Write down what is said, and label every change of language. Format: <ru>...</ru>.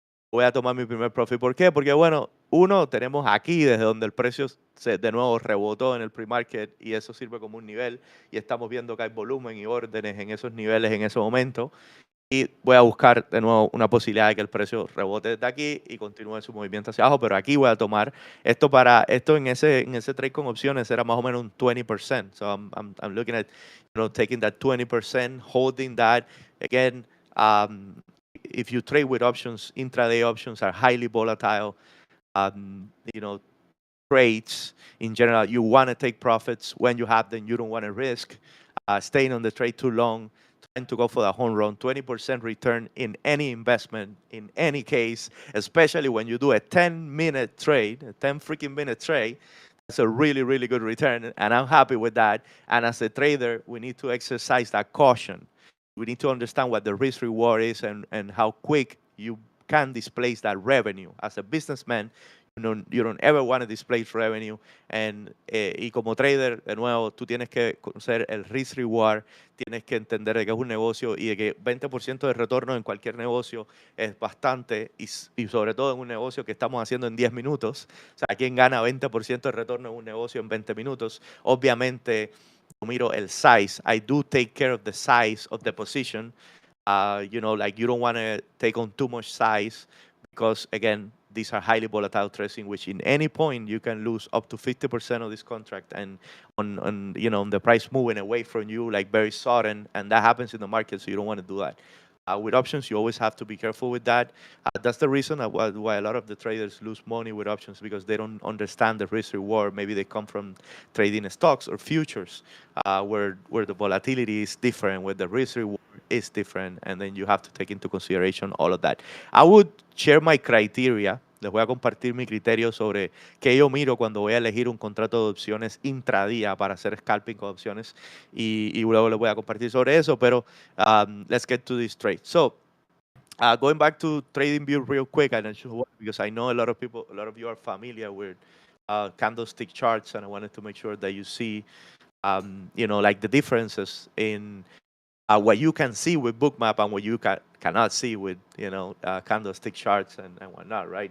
<es>Voy a tomar mi primer profit. ¿Por qué? Porque, bueno, uno, tenemos aquí desde donde el precio de nuevo rebotó en el pre-market y eso sirve como un nivel y estamos viendo que hay volumen y órdenes en esos niveles en ese momento. Y voy a buscar de nuevo una posibilidad de que el precio rebote desde aquí y continúe su movimiento hacia abajo, pero aquí voy a tomar esto en ese trade con opciones era más o menos un 20%.</es> <en>So I'm looking at, taking that 20%, holding that. Again, if you trade with options, intraday options are highly volatile. You know, trades in general, you want to take profits when you have them. You don't want to risk staying on the trade too long, trying to go for the home run. 20% return in any investment, in any case, especially when you do a 10-minute trade, a 10 freaking minute trade. That's a really, really good return, and I'm happy with that. And as a trader, we need to exercise that caution. We need to understand what the risk reward is and how quick you can displace that revenue. As a businessman, you don't ever want to displace revenue.</en> <es>Y como trader, de nuevo, tú tienes que conocer el risk reward, tienes que entender de que es un negocio y de que 20% de retorno en cualquier negocio es bastante, y sobre todo en un negocio que estamos haciendo en 10 minutos. O sea, ¿quién gana 20% de retorno en un negocio en 20 minutos? Obviamente, yo miro el size.</es> <en>I do take care of the size of the position. You don't want to take on too much size because, again, these are highly volatile trades in which in any point you can lose up to 50% of this contract and on the price moving away from you like very sudden, and that happens in the market, so you don't want to do that. With options, you always have to be careful with that. That's the reason why a lot of the traders lose money with options, because they don't understand the risk reward. Maybe they come from trading stocks or futures, where the volatility is different, where the risk reward is different, and then you have to take into consideration all of that. I would share my criteria.</en> <es>Les voy a compartir mi criterio sobre qué yo miro cuando voy a elegir un contrato de opciones intradía para hacer scalping con opciones, y luego les voy a compartir sobre eso, pero</es> <en>let's get to this trade. So, going back to TradingView real quick, because I know a lot of you are familiar with candlestick charts, and I wanted to make sure that you see, like the differences in what you can see with Bookmap and what you cannot see with candlestick charts and whatnot, right?</en>